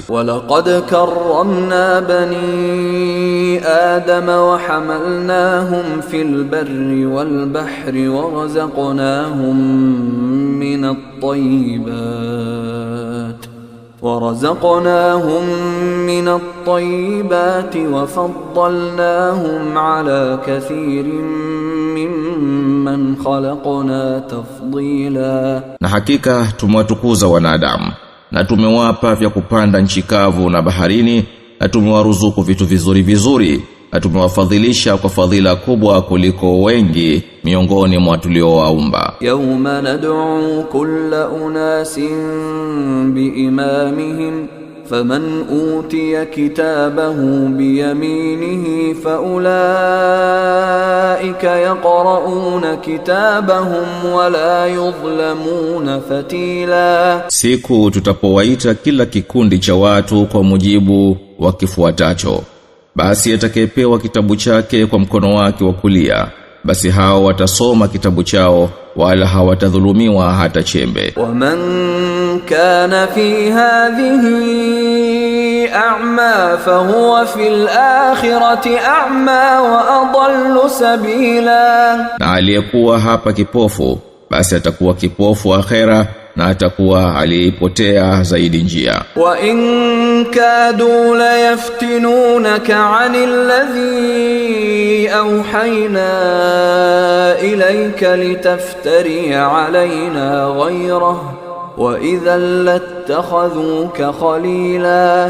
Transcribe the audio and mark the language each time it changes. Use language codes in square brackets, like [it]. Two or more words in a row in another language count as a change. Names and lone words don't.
[ar] ولقد كرمنا بني آدم وحملناهم في البر والبحر ورزقناهم من الطيبات وفضلناهم على كثير ممن خلقنا تفضيلا. [sw] Na hakika tumewatukuza wanadamu na tumewapa vya kupanda nchi kavu na baharini, na tumewaruzuku vitu vizuri vizuri, na tumewafadhilisha kwa fadhila kubwa kuliko wengi miongoni mwa tuliowaumba. [ar] يوم ندعو كل أناس بإمامهم فمن أوتي كتابه بيمينه فأولئك يقرؤون كتابهم ولا يظلمون فتيلا. [sw] Siku tutapowaita kila kikundi cha watu kwa mujibu wa kifuatacho, basi atakayepewa kitabu chake kwa mkono wake wa kulia, basi hao watasoma kitabu chao wala hawatadhulumiwa hata chembe. [ar] ومن كان في هذه أعمى فهو في الآخرة أعمى وأضل سبيلا. [sw] Na aliyekuwa hapa kipofu, basi atakuwa kipofu akhera, na atakuwa alipotea zaidi njia. [ar] وإن كادوا ليفتنونك عن الذي أوحينا إليك لتفتري علينا غيره وإذا لاتخذوك خليلا.